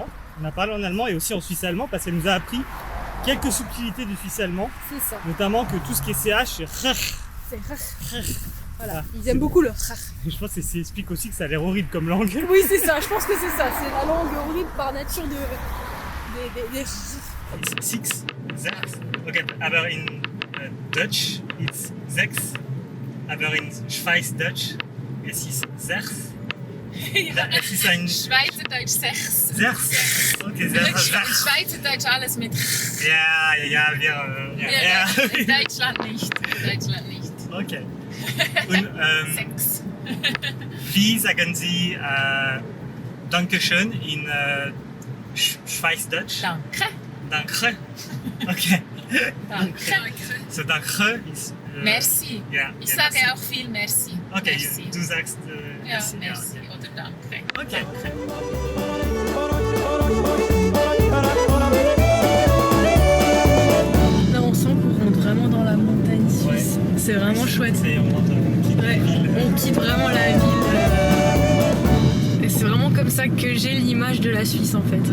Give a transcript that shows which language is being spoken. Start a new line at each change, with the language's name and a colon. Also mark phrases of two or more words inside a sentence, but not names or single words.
French: On a parlé en allemand et aussi en suisse allemand parce qu'elle nous a appris quelques subtilités du suisse allemand. C'est ça. Notamment que tout ce qui est CH, c'est rach. C'est rach. Voilà, Ah, ils aiment beaucoup le rach. Je pense que ça explique aussi que ça a l'air horrible comme langue. Oui, c'est ça, je pense que c'est ça. C'est la langue horrible par nature des Six,
German: sechs. Okay, aber
English: in Dutch it's
German: sechs. Aber in Schweizerdeutsch es ist sechs. Es ist ein Schweizerdeutsch 6. sechs. Okay, sechs. Schweizerdeutsch alles mit Ja. In Deutschland nicht. Okay. Und 6. wie sagen Sie Dankeschön in Schweizerdeutsch? Danke. Danke. Okay. Danke. So danke ist Merci. ja. Ich ja, sage merci. auch viel Merci. Okay, Merci. du sagst Ja, merci. merci oder Danke. Okay.
French: Là, on sent qu'on rentre vraiment dans la montagne suisse. C'est vraiment chouette. On quitte vraiment la ville. Et c'est vraiment comme ça que j'ai l'image de la Suisse en fait.